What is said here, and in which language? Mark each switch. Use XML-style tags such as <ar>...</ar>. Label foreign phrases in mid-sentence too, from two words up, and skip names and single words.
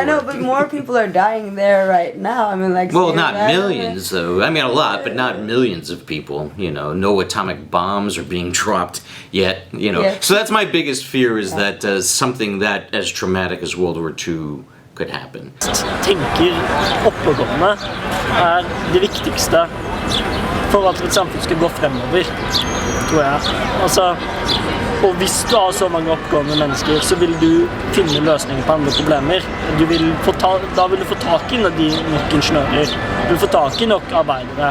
<en>I know, but more people are dying there right now. I mean, like. Well, not millions, though. I mean, a lot, but not millions of people. No atomic bombs are being dropped yet. Yeah. So that's my biggest fear is that something that as traumatic as World War II could happen.</en> <no>Tenker oppegående det viktigste for at et samfunn skal gå fremover, tror jeg. Og hvis du har så mange oppegående mennesker, så vil du finne løsninger på andre problemer. Da vil du få tak i de nok ingeniører, du vil få tak i nok arbeidere.</no>